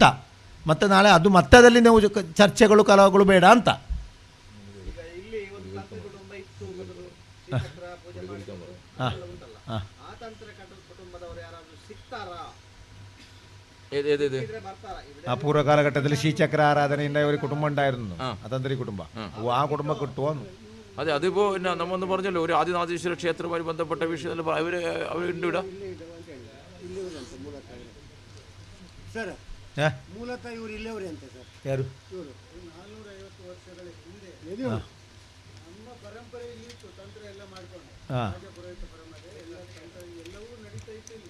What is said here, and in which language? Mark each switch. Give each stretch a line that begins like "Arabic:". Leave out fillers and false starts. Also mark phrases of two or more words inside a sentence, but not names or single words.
Kannada: ಮತ್ತು ನಾಳೆ ಅದು ಮತ್ತದಲ್ಲಿ ನೀವು ಚರ್ಚೆಗಳು ಕಲಹಗಳು ಬೇಡ ಅಂತ. ಆ ಪೂರ್ವ ಕಾಲಘಟ್ಟದಲ್ಲಿ ಶ್ರೀಚಕ್ರ ಆರಾಧನೆಯಿಂದ ಇವರಿಗೆ ಕುಟುಂಬ
Malayalam: ഉണ്ടായിരുന്നു, അതന്ത്രി കുടുംബ. ആ കുടുംബം കിട്ടുമോ? അതെ, അതിപ്പോ നമ്മൊന്ന് പറഞ്ഞല്ലോ, ഒരു ആദിനാഥേശ്വര ക്ഷേത്രവുമായി ബന്ധപ്പെട്ട വിഷയത്തിൽ അവരുണ്ട് ഇവിടെ.
Kannada: ಸರ್ ಮೂಲತಃ ಇವರು ಇಲ್ಲವರೇ ಅಂತ ಸರ್. ಯಾರು? ಇವರು 450 ವರ್ಷಗಳ ಹಿಂದೆ ನಮ್ಮ ಪರಂಪರೆಯಲ್ಲಿ ತಂತ್ರ ಎಲ್ಲ ಮಾಡ್ಕೊಂಡು ರಾಜಪುರೋಹಿತ ಪರಂಪರೆ ಎಲ್ಲ ತಂತ್ರ ಎಲ್ಲವೂ ನಡೀತಾ ಇತ್ತು ಇಲ್ಲಿ.